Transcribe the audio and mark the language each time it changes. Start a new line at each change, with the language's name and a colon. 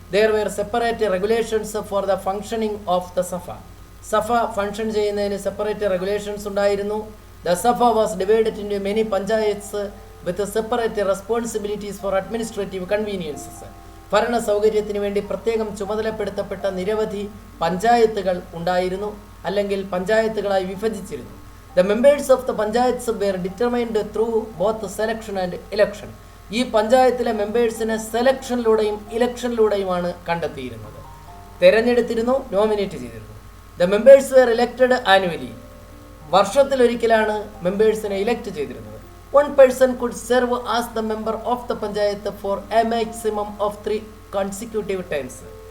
English: There were separate regulations for the functioning of the Safa.
Malayalam: Safa function ചെയ്യുന്നതിന് separate regulations ഉണ്ടായിരുന്നു.
English: The Safa was divided into many panchayats with separate responsibilities for administrative conveniences.
Malayalam: ഭരണ സൗകര്യത്തിന് വേണ്ടി പ്രത്യേകം ചുമതലപ്പെടുത്തപ്പെട്ട നിരവധി പഞ്ചായത്തുകൾ ഉണ്ടായിരുന്നു, അല്ലെങ്കിൽ പഞ്ചായത്തുകളായി വിഭജിച്ചിരുന്നു.
English: The members of the panchayats were determined through both selection and election.
Malayalam: ഈ പഞ്ചായത്തിലെ മെമ്പേഴ്സിനെ സെലക്ഷനിലൂടെയും ഇലക്ഷനിലൂടെയുമാണ് കണ്ടെത്തിയിരുന്നത്. തെരഞ്ഞെടുത്തിരുന്നു, നോമിനേറ്റ് ചെയ്തിരുന്നു.
English: The members were elected annually.
Malayalam: വർഷത്തിലൊരിക്കലാണ് മെമ്പേഴ്സിനെ elect ചെയ്തിരുന്നത്.
English: One person could serve as the member of the panchayat for a maximum of 3 consecutive times.